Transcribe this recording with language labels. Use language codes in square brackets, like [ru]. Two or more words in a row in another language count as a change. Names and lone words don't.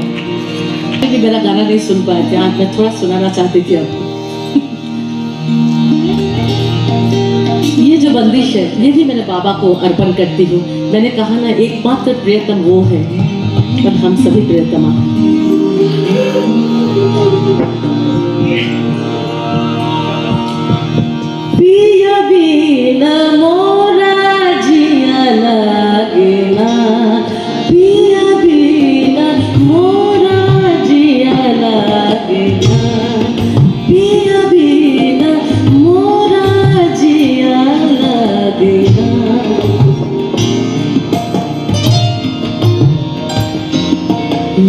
[hi] मेरा गाना नहीं सुन पाए थे, आज मैं थोड़ा सुनाना चाहती थी आपको। ये जो बंदिश है ये भी मैंने बाबा को अर्पण करती हूँ। मैंने कहा ना, एकमात्र प्रियतम वो है, पर हम सभी प्रियतमा हैं। पिया बिना मोरा जिया लागेना, पिया बिना मोरा जिया लागेना, पिया बिना मोरा जिया लागेना।